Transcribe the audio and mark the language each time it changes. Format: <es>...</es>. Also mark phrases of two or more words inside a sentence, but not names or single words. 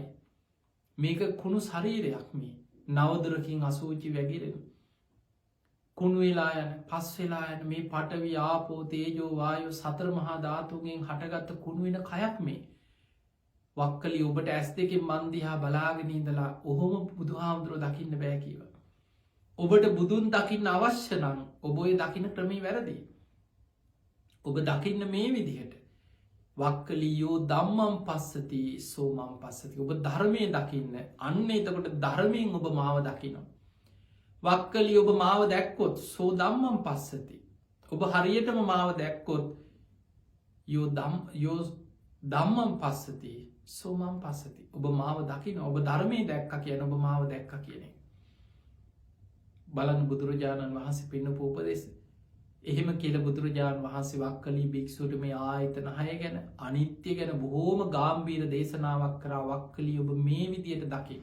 <si>මේක කුණු ශරීරයක් මේ නවදුරකින් අසූචි වැගිරෙන කුණු වෙලා යන පස් වෙලා යන මේ</si> <pi>පඨවි ආපෝ තේජෝ වායෝ</pi> <si>සතර මහා ධාතුන්ගෙන් හටගත්ත කුණු වෙන කයක් මේ. වක්කලි ඔබට ඇස් දෙකෙන් මන් දිහා බලාගෙන ඉඳලා ඔහොම බුදුහාමුදුරුවෝ දකින්න බෑ කියලා. ඔබට බුදුන් දකින්න අවශ්‍ය නම් ඔබ ඔය දකින්න ක්‍රමේ වැරදි. ඔබ දකින්න මේ විදිහට වක්කලියෝ</si> <pi>ධම්මං පස්සති සෝමං පස්සති.</pi> <si>ඔබ ධර්මය දකින්න අන්න එතකොට ධර්මයෙන් ඔබ මාව දකිනවා. වක්කලි ඔබ මාව දැක්කොත්</si> <pi>සෝ ධම්මං පස්සති.</pi> <si>ඔබ හරියටම මාව දැක්කොත්</si> <pi>යෝ ධම්මං පස්සති සෝමං පස්සති.</pi> <si>ඔබ මාව දකින ඔබ ධර්මය දැක්ක කියන ඔබ මාව දැක්ක කියන එක. බලන්න බුදුරජාණන් වහන්සේ පෙන්නපු උපදෙස්. එහෙම කියලා බුදුරජාණන් වහන්සේ වක්කලි භික්ෂුවට මේ ආයතන 6 ගැන අනිත්‍ය ගැන බොහෝම ගාම්භීර දේශනාවක් කරා. වක්කලි ඔබ මේ විදියට දකින්න.</si>